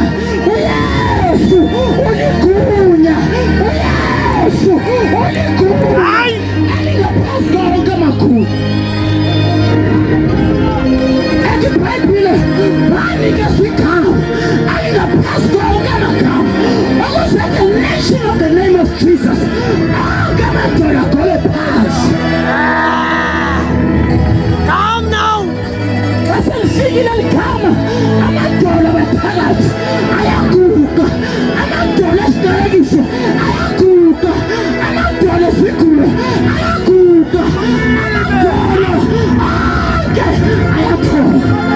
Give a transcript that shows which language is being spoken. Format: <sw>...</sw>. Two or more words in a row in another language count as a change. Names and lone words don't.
<xh>uYesu uligunya. uYesu uligunya elingaphezu konke amakhulu. IBhayibhile banikeza igama elingaphezu konke amagama, ukuze</xh> <en>the nation of the name of Jesus</en> <xh>onke amadoda agole phansi.</xh> <en>Come now.</en> <xh>Baselifikile ligama, amadoda baphakathi ayaguga, amadoda esiterekisi ayaguga, amadoda esigulo ayaguga, amadoda onke ayaphola.</xh>